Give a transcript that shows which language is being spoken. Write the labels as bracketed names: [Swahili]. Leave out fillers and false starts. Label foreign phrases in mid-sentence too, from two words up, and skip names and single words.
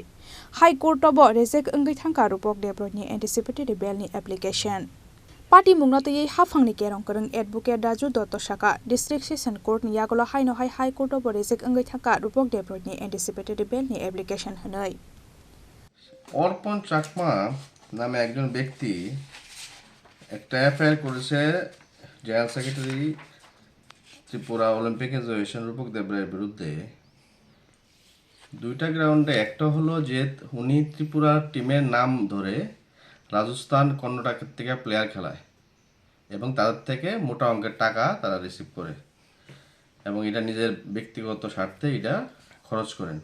[Kok Borok] High Court of Rezek Angai Thangka Rupok Debroi ni [English] anticipatory bail [Kok Borok] ni application. Party mungno tei hafangni kerong kereng advocate Raju Dotto Saka District Session Court ni yagulo haino hai High Court of Rezek Angai Thangka Rupok Debroi ni [English] anticipatory bail [Kok Borok] ni application hanai. [Bangla] অর্পণ চাকমা নামে একজন ব্যক্তি একটা এফআইআর করেছে [English] General Secretary [Bangla] ত্রিপুরা অলিম্পিক অ্যাসোসিয়েশন রূপক দেবরায়ের বিরুদ্ধে। দুইটা গ্রাউন্ডে একটা হলো যে উনি ত্রিপুরা টিমের নাম ধরে রাজস্থান কর্ণাটকের থেকে প্লেয়ার খেলায় এবং তাদের থেকে মোটা অঙ্কের টাকা তারা রিসিভ করে এবং এটা নিজের ব্যক্তিগত স্বার্থে এটা খরচ করেন।